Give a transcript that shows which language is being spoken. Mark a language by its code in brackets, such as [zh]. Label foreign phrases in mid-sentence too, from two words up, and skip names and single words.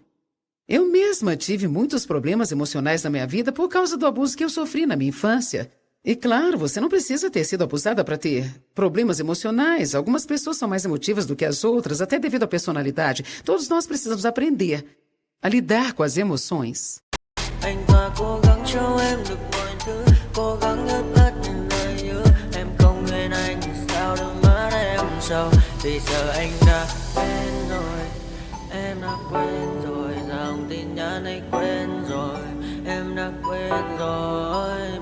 [pt] Eu mesma tive muitos problemas emocionais na minha vida por causa do abuso que eu sofri na minha infância. E claro, você não precisa ter sido abusada para ter problemas emocionais. Algumas pessoas são mais emotivas do que as outras, até devido à personalidade. Todos nós precisamos aprender a lidar com as emoções. [vi] Anh ta cố gắng cho em được mọi thứ, cố gắng ướt át những lời nhớ. Em không quên anh thì sao đôi mắt em sầu. Vì giờ anh đã quên rồi, em đã quên rồi. Dòng tin nhắn anh quên rồi, em đã quên rồi.